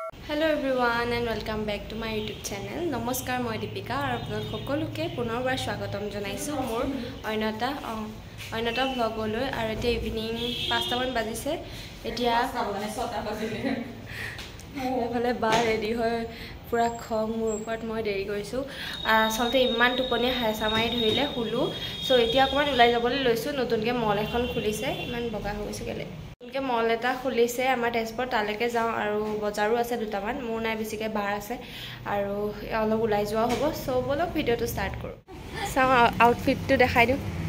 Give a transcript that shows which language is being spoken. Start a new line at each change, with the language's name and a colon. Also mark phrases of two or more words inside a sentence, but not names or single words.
English: Hello everyone and welcome back to my YouTube channel.
Assamese: Namaskar, মই Deepika আৰু আপোনালোক সকলোকে পুনৰবাৰ স্বাগতম জনাইছো মোৰ অন্যতা vlogলৈ আৰু এতিয়া ইভিনিং 5টা মান বাজিছে এতিয়া 6টা বাজিলে মানে বা ৰেডি হৈ পুৰা খং মোৰ ওপৰত মই দেৰি কৰিছো আসলতে ইমান টোপনি হাইছা মাৰি ধৰিলে হুলু সো এতিয়া অকমান উলাই যাবলৈ লৈছো নতুনকে মল এখন খুলিছে ইমান বগা হৈ গৈছে গলে কে মল এটা খুলিছে আমাৰ তেজপুৰ তালেকে যাওঁ আৰু বজাৰো আছে দুটামান মোৰ নাই বেছিকে বাৰ আছে আৰু অলপ উলাই যোৱা হ'ব সো বলক ভিডিওটো স্টাৰ্ট কৰো চাও আউটফিটটো দেখাই দিও